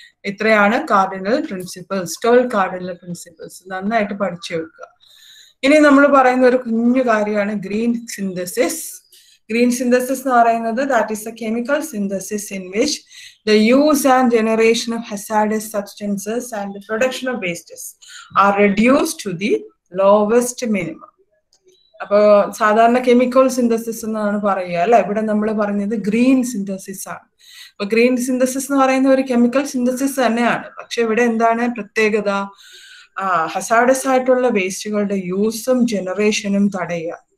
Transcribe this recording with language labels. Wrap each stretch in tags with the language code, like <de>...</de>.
<ml>ഇത്രയാണ് cardinal principles, 12 cardinal principles. നന്നായിട്ട് പഠിച്ചു വെക്കുക. ഇനി നമ്മൾ പറയുന്ന ഒരു കുഞ്ഞു കാര്യമാണ് ഗ്രീൻ സിന്തസിസ്.</ml> <en>Green synthesis</en> <ml>എന്ന് പറയുന്നത്</ml> <en>that is a chemical synthesis in which the use and generation of hazardous substances and the production of wastes are reduced to the lowest minimum.</en> <ml>അപ്പൊ സാധാരണ കെമിക്കൽ സിന്തസിസ് എന്നാണ് പറയുക അല്ലെ, ഇവിടെ നമ്മൾ പറഞ്ഞത് ഗ്രീൻ സിന്തസിസ് ആണ്. അപ്പൊ ഗ്രീൻ സിന്തസിസ് എന്ന് പറയുന്ന ഒരു കെമിക്കൽ സിന്തസിസ് തന്നെയാണ്. പക്ഷെ ഇവിടെ എന്താണ് പ്രത്യേകത? ഹസാർഡസ് ആയിട്ടുള്ള വേസ്റ്റുകളുടെ യൂസും ജനറേഷനും തടയുക.</ml>